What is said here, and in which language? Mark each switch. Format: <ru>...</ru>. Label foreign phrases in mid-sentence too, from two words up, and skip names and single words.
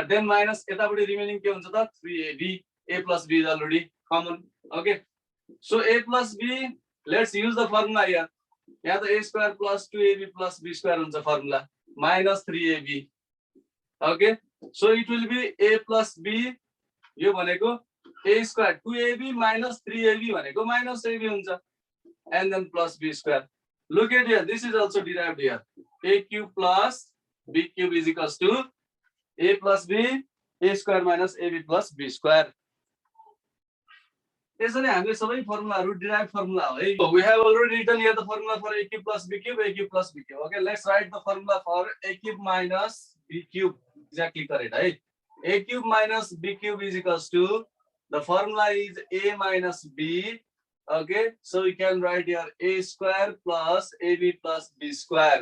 <en>Then minus</en> <ne>यतापट्टि remaining के हुन्छ त? 3ab.</ne> <en>A plus b is already common. Okay. So a plus b, let's use the formula here.</en> <ne>यहाँ त</ne> <en>a square plus 2ab plus b square</en> <ne>हुन्छ formula.</ne> <en>Minus 3ab. Okay. So it will be a plus b.</en> <ne>यो भनेको</ne> <en>a square 2ab minus 3ab</en> <ne>भनेको</ne> <en>minus ab</en> <ne>हुन्छ.</ne> <en>And then plus b square. Look at here. This is also derived here. A cube plus b cube is equals to a plus b, a square minus ab plus b square.</en> <ne>यसरी हामीले सबै फर्मुलाहरु</ne> <en>derived formula</en> <ne>हो है.</ne> <en>So we have already written here the formula for a cube plus b cube, a cube plus b cube. Okay, let's write the formula for a cube minus b cube. Exactly correct, right? A cube minus b cube is equals to, the formula is a minus b. Okay, so we can write here a square plus ab plus b square.</en>